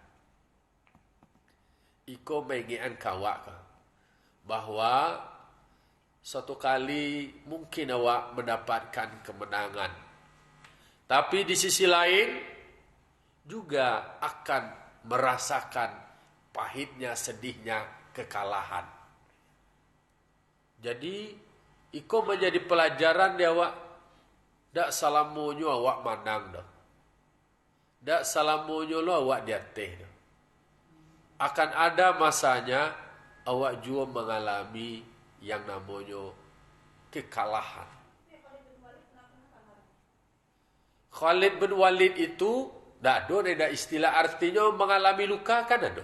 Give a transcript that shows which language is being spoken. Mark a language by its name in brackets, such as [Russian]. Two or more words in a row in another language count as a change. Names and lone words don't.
[Indonesian] Iko mengingatkan kawak bahwa suatu kali mungkin awak mendapatkan kemenangan, tapi di sisi lain juga akan merasakan pahitnya, sedihnya kekalahan. Jadi iko menjadi pelajaran dia awak. [Minangkabau] Dak salamunyo awak manang dah. Dak salamunyo lo awak diatih dah. [Indonesian] Akan ada masanya awak juga mengalami yang namanya kekalahan. Khalid bin Walid itu tak ada istilah artinya mengalami luka, kan ada.